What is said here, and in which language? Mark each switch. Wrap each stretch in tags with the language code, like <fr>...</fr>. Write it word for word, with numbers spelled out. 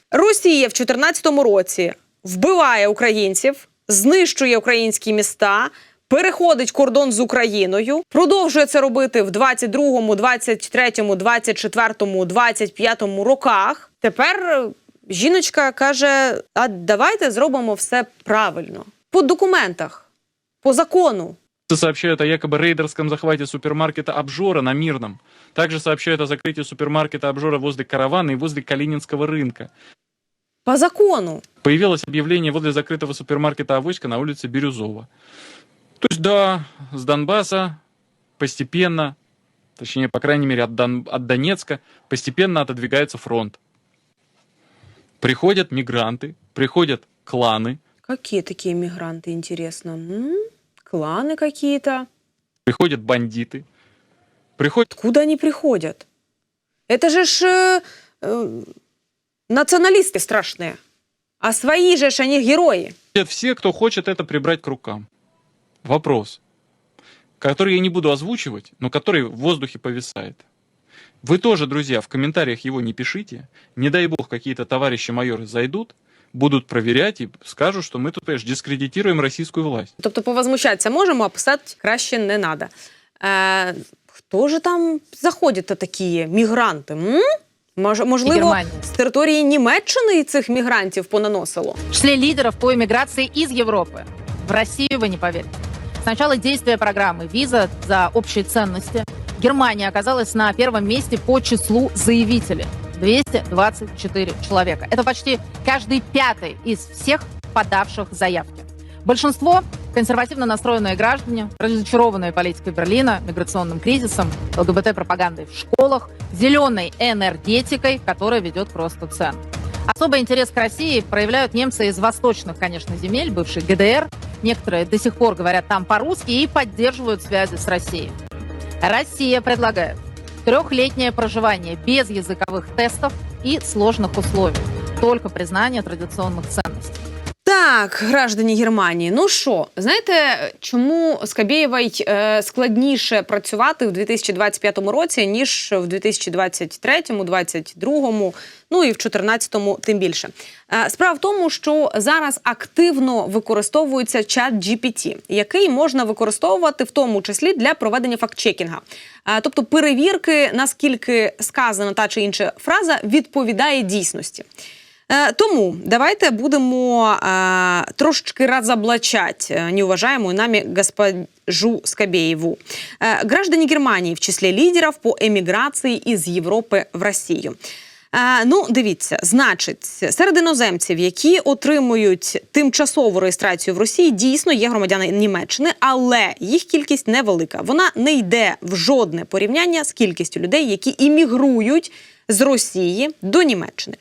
<uk>Росія в дві тисячі чотирнадцятому році вбиває українців, знищує українські міста, переходить кордон з Україною, продовжує це робити в двадцять другому, двадцять третьому, двадцять четвертому, двадцять п'ятому роках. Тепер жіночка каже, а давайте зробимо все правильно. По документах, по закону.</uk> <ru>сообщают о якобы рейдерском захвате супермаркета «Обжора» на Мирном. Также сообщают о закрытии супермаркета «Обжора» возле Каравана и возле Калининского рынка. По закону. Появилось объявление возле закрытого супермаркета «Авоська» на улице Бирюзова. То есть, да, с Донбасса постепенно, точнее, по крайней мере, от, Дон, от Донецка постепенно отодвигается фронт. Приходят мигранты, приходят кланы. Какие такие мигранты, интересно? М-м? Кланы какие-то. Приходят бандиты. Приходят... Откуда они приходят? Это же ж э, э, националисты страшные. А свои же ж они герои. Все, кто хочет это прибрать к рукам. Вопрос, который я не буду озвучивать, но который в воздухе повисает. Вы тоже, друзья, в комментариях его не пишите. Не дай бог, какие-то товарищи-майоры зайдут,</ru> <uk>будуть перевіряти і скажуть, що ми тут теж дискредитуємо російську власть. Тобто повозмущатися можемо, а писати краще не треба. Е, хто ж там заходять-то такі мігранти? М? Мож, можливо, з території Німеччини цих мігрантів понаносило? В числе лідерів по еміграції із Європи. В Росію, ви не повірите. Спочатку дійство програми «Віза за общі цінності». Германія оказалась на першому місці по числу заявителів.</uk> <ru>двести двадцать четыре человека. Это почти каждый пятый из всех подавших заявки. Большинство – консервативно настроенные граждане, разочарованные политикой Берлина, миграционным кризисом, ЛГБТ-пропагандой в школах, зеленой энергетикой, которая ведет к росту цен. Особый интерес к России проявляют немцы из восточных, конечно, земель, бывшей ГДР. Некоторые до сих пор говорят там по-русски и поддерживают связи с Россией. Россия предлагает трехлетнее проживание без языковых тестов и сложных условий. Только признание традиционных ценностей.</ru> <uk>Так, граждані Германії, ну що, знаєте, чому Скабєєвій е, складніше працювати в дві тисячі двадцять п'ятому році, ніж в дві тисячі двадцять третьому, двадцять другому, ну і в чотирнадцятому тим більше? Е, справа в тому, що зараз активно використовується чат джі пі ті, який можна використовувати в тому числі для проведення фактчекінга. Е, тобто перевірки, наскільки сказана та чи інша фраза відповідає дійсності. Тому давайте будемо а, трошечки</uk> <ru>разоблачать неуважаемую нами госпожу Скобееву. А, граждане Германии в числе лидеров по</ru> <uk>еміграції із Європи в Росію. А, ну, дивіться, значить, серед іноземців, які отримують тимчасову реєстрацію в Росії, дійсно є громадяни Німеччини, але їх кількість невелика. Вона не йде в жодне порівняння з кількістю людей, які іммігрують з Росії до Німеччини.</uk>